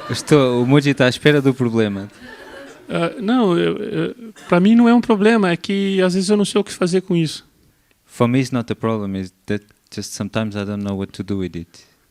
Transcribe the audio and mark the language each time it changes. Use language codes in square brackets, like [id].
[pt] O Mooji está à espera do problema. Não, para mim não é um problema, é que às vezes eu não sei o que fazer com isso. [en] For me, it's not a problem. It's that just sometimes I don't know what to do with it.